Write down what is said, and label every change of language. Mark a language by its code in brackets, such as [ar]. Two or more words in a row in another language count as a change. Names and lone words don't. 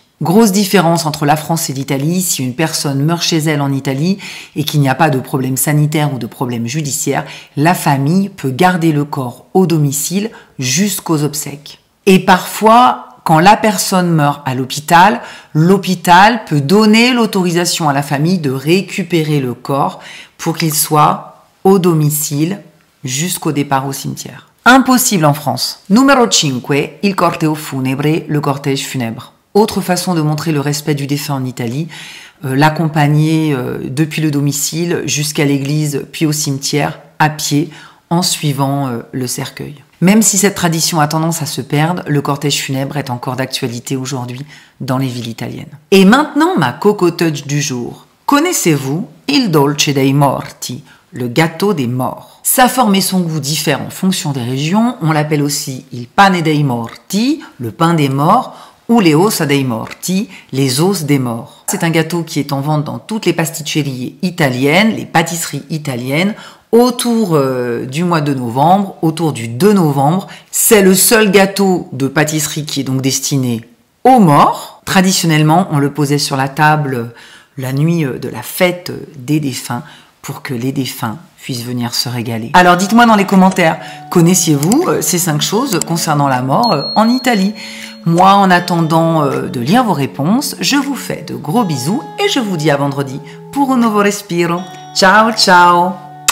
[fr] Grosse différence entre la France et l'Italie, si une personne meurt chez elle en Italie et qu'il n'y a pas de problème sanitaire ou de problème judiciaire, la famille peut garder le corps au domicile jusqu'aux obsèques. Et parfois, quand la personne meurt à l'hôpital, l'hôpital peut donner l'autorisation à la famille de récupérer le corps pour qu'il soit au domicile jusqu'au départ au cimetière. Impossible en France. Numéro 5, [it] il corteo funebre, [fr] le cortège funèbre. Autre façon de montrer le respect du défunt en Italie, l'accompagner depuis le domicile jusqu'à l'église puis au cimetière à pied en suivant le cercueil. Même si cette tradition a tendance à se perdre, le cortège funèbre est encore d'actualité aujourd'hui dans les villes italiennes. Et maintenant, ma Coco Touch du jour. Connaissez-vous [it] il dolce dei morti, [fr] le gâteau des morts? Sa forme et son goût diffèrent en fonction des régions. On l'appelle aussi [it] il pane dei morti, [fr] le pain des morts, ou les [it] ossa dei morti, [fr] les os des morts. C'est un gâteau qui est en vente dans toutes les pasticceries italiennes, les pâtisseries italiennes, autour du mois de novembre, autour du 2 novembre. C'est le seul gâteau de pâtisserie qui est donc destiné aux morts. Traditionnellement, on le posait sur la table la nuit de la fête des défunts pour que les défunts puissent venir se régaler. Alors dites-moi dans les commentaires, connaissiez-vous ces 5 choses concernant la mort en Italie? Moi, en attendant de lire vos réponses, je vous fais de gros bisous et je vous dis à vendredi pour un nouveau respiro. [it] Ciao, ciao!